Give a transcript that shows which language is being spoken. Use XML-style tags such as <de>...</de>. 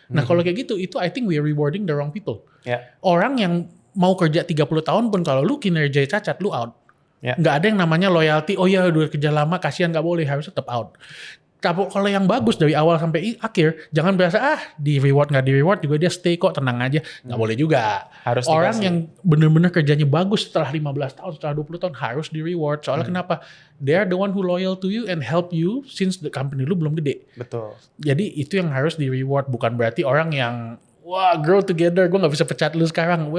<id>Nah kalau kayak gitu, itu</id> <en>I think we are rewarding the wrong people.</en> <id>Orang yang mau kerja 30 tahun pun kalau lu kinerja cacat, lu out. Nggak ada yang namanya loyalty, oh ya udah kerja lama, kasihan nggak boleh, harus tetap out. Tapi kalau yang bagus dari awal sampai akhir, jangan berasa di reward nggak di reward juga dia stay kok, tenang aja. Nggak boleh juga. Harus orang dikasih. yang bener-bener kerjanya bagus setelah 15 tahun, setelah 20 tahun harus di reward. Soalnya kenapa?</id> <en>They are the one who loyal to you and help you since the company</en> <id>lu belum gede. Betul. Jadi itu yang harus di reward, bukan berarti orang yang wah</id> <en>grow together,</en> <id>gue nggak bisa pecat lu sekarang.</id>